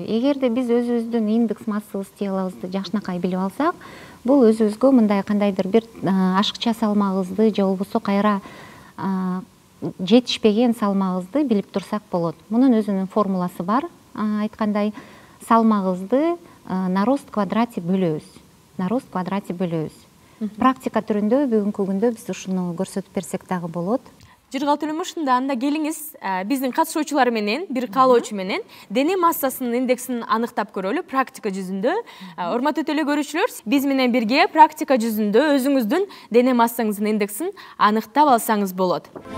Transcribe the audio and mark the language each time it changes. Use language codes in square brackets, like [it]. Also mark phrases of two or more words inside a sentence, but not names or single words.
[ky] Эгерде биз өзүбүздүн индекс массабыз телабызды жакшынакай билип алсак, бул өзүбүзгө мындай кандайдыр бир ашыкча салмагыбызды же болбосо кайра жетишпеген салмагыбызды билип турсак болот. Мунун өзүнүн формуласы бар. Айткандай, салмагыбызды [ru] на рост [ky] квадрате бөлөбүз. Практика түрүндө бүгүнкү күндө биз ушуну көрсөтүп берсек дагы болот. Жыргал Төлөм, ушунда анда келиңиз, биздин катышуучулар менен, бир каалоочу менен дене массасынын индексин аныктап көрөлү практика жүзүндө. Урматтуу телекөрүүчүлөр, биз менен бирге практика жүзүндө өзүңүздүн дене массаңыздын индексин аныктап алсаңыз болот.